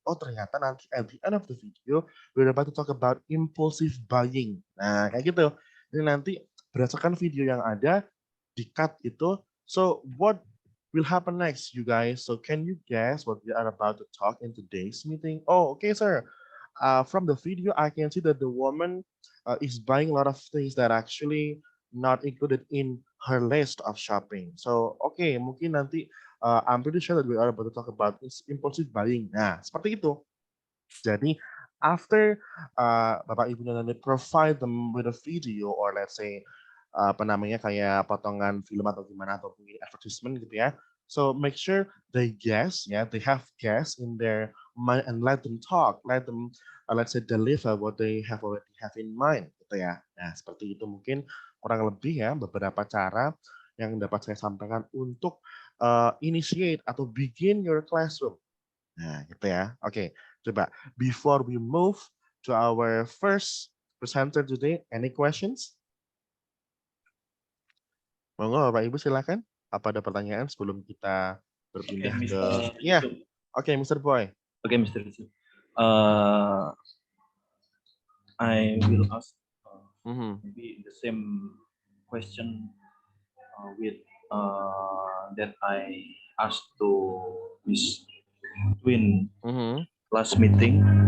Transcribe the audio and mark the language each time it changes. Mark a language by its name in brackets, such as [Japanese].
[Indonesian] Oh, ternyata nanti [English] at the end of the video we're about to talk about impulsive buying. [Indonesian] Nah, kayak gitu. Ini nanti berdasarkan video yang ada di cut itu. [English] So what will happen next, you guys? So can you guess what we are about to talk in today's meeting? Oh, okay, sir. From the video, I can see that the woman is buying a lot of things that actually not included in her list of shopping. So, okay, [Indonesian] mungkin nanti [English] I'm pretty sure that we are about to talk about impulsive buying. [Indonesian] Nah, seperti itu. Jadi, [English] after [Indonesian] Bapak Ibu nanti [English] provide them with a video or let's say [Indonesian] kayak potongan film atau gimana atau mungkin advertisement gitu ya. [English] So make sure they guess, ya, they have guess in their mind and let them talk, let them let's say deliver what they already have in mind, [Indonesian] gitu ya. Nah, seperti itu mungkin kurang lebih ya beberapa cara yang dapat saya sampaikan untuk [English] initiate [Indonesian] atau [English] begin your classroom. [Indonesian] Nah, gitu ya. Oke, coba [English] before we move to our first presenter today, any questions? [Indonesian] Monggo Bapak Ibu silakan. Apa ada pertanyaan sebelum kita berpindah ke ya. Oke, Mr. Boy. [English] Okay, Mr. Rizal. I will ask maybe the same question with that I asked to Miss Twin last meeting.